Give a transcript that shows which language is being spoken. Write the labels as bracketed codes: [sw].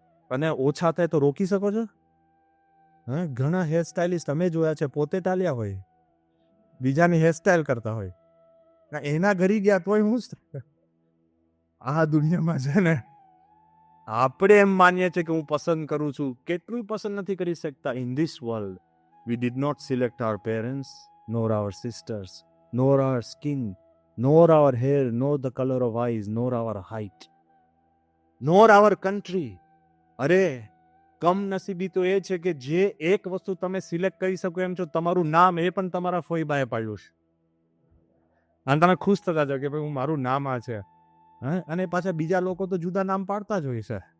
[gu] અને ઓછા થાય તો રોકી શકો છો? હા, ઘણા હેર સ્ટાઇલિસ્ટ તમે જોયા છે પોતે ટાલ્યા હોય, બીજાની હેરસ્ટાઇલ કરતા હોય, એના ઘરી ગયા તોય હું આ દુનિયામાં છે ને આપણે એમ માનીએ છીએ કે હું પસંદ કરું છું, કેટલું પસંદ નથી કરી શકતા. [en] In this world we did not select our parents, nor our sisters, nor our skin, nor our hair, nor the color of eyes, nor our height, nor our country. [gu] અરે કમનસીબી તો એ છે કે જે એક વસ્તુ તમે સિલેક્ટ કરી શકો એમ છો, તમારું નામ, એ પણ તમારા ફોઈબાએ પાડ્યું છે. અને તમે ખુશ થતા જાઓ કે ભાઈ હું મારું નામ આ છે. હા, અને પાછા બીજા લોકો તો જુદા નામ પાડતા જ હોય છે.